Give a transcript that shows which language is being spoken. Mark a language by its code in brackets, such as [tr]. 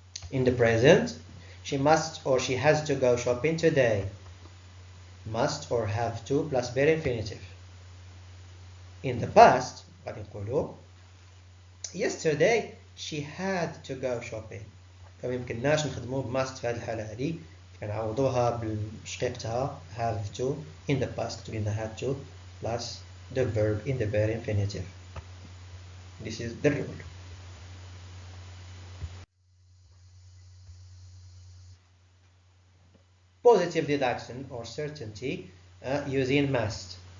[en] in the present she must or she has to go shopping today. must or have to plus bare infinitive. in the past [ar] غادي نقولوا [en] yesterday she had to go shopping. [ar] فما يمكنناش نخدموا بماست في هذه الحالة هذه كنعوضوها بشقيقتها have to. [en] in the past قلنا had to plus the verb in the bare infinitive. this is the rule. positive deduction or certainty using must.